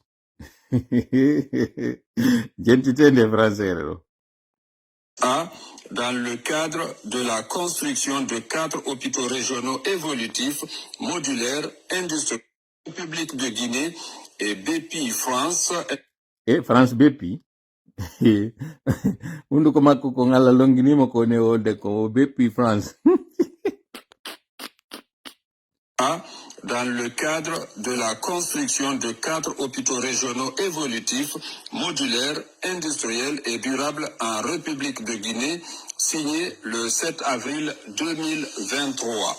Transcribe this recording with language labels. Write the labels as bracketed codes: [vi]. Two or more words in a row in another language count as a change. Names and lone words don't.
[fr] J'entends des Français. Dans le cadre de la construction de 4 hôpitaux régionaux évolutifs, modulaires, industriels, République de Guinée et BPI France. Et France BPI. [ff] Undu ko makko ko ngalla longinimo ko ne wolde ko BPI France. [fr] Dans le cadre de la construction de 4 hôpitaux régionaux évolutifs, modulaires, industriels et durables en République de Guinée, signé le 7 avril 2023.